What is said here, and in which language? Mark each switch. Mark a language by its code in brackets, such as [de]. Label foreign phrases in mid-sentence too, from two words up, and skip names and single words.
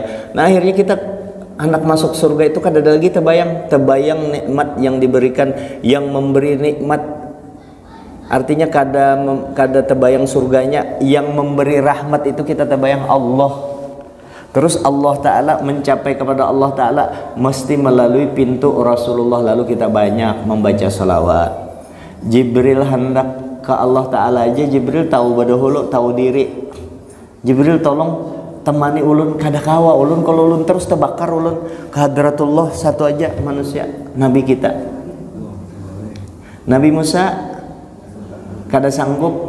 [id] Nah akhirnya kita anak masuk surga itu [bjn] kada ada lagi [id] terbayang nikmat yang diberikan, yang memberi nikmat. Artinya [bjn] kada terbayang [id] surganya, yang memberi rahmat itu kita terbayang Allah. Terus Allah Ta'ala, mencapai kepada Allah Ta'ala mesti melalui pintu Rasulullah, lalu kita banyak membaca salawat. Jibril hendak ke Allah Ta'ala aja, Jibril tahu badahulu, tahu diri. [bjn] Jibril tolong temani ulun, kada kawa ulun, kalau ulun terus terbakar ulun ke hadratullah. [id] Satu aja manusia, Nabi kita Nabi Musa kada sanggup.